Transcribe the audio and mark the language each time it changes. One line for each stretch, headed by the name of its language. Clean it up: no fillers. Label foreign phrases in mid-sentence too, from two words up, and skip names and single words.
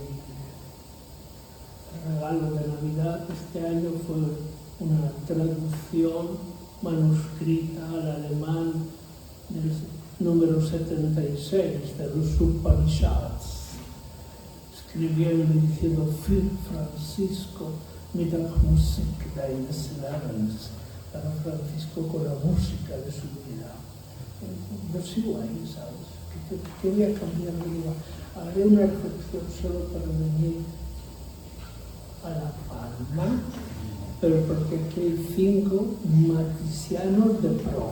Spanish: El regalo de Navidad este año fue una traducción manuscrita al alemán del número 76 de los Upanishads, escribiendo y diciendo:
German: Für Francisco mit der Musik deines Lebens,
Spanish: para Francisco con la música de su vida. Yo sigo ahí, ¿sabes? ¿Qué voy a cambiar? Haré una reflexión solo para venir a La Palma, pero porque aquí hay 5 matisianos de pro.